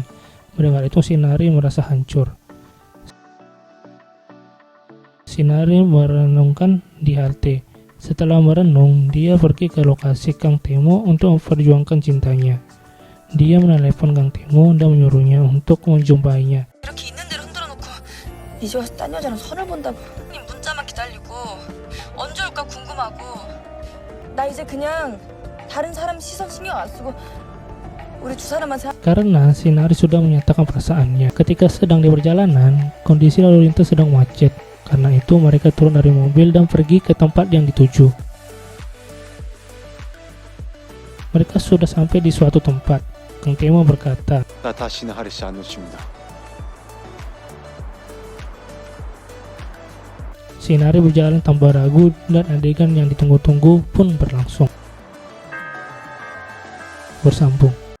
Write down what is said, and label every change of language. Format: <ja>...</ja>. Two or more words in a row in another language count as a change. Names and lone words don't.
<id>Mendengar itu Shinari merasa hancur. Shinari merenungkan di halte. Setelah merenung, dia pergi ke lokasi Kang Temo untuk memperjuangkan cintanya. Dia menelepon Kang Temo dan menyuruhnya untuk menjumpainya.</id> <ko>이렇게 있는 대로 흔들어 놓고 이제 와서 딴 여자랑 선을 본다고. 님 문자만 기다리고 언제 올까 궁금하고. 나 이제 그냥 다른 사람 시선 신경 안 쓰고 우리 두 사람만 사.</ko> <id>Karena Shinari sudah menyatakan perasaannya. Ketika sedang di perjalanan, kondisi lalu lintas sedang macet. Karena itu mereka turun dari mobil dan pergi ke tempat yang dituju. Mereka sudah sampai di suatu tempat. Kang Temo berkata,</id> <ko>나 다시는 하리 씨 안 놓칩니다.</ko> <id>Shinari berjalan tanpa ragu dan adegan yang ditunggu-tunggu pun berlangsung. Bersambung.</id>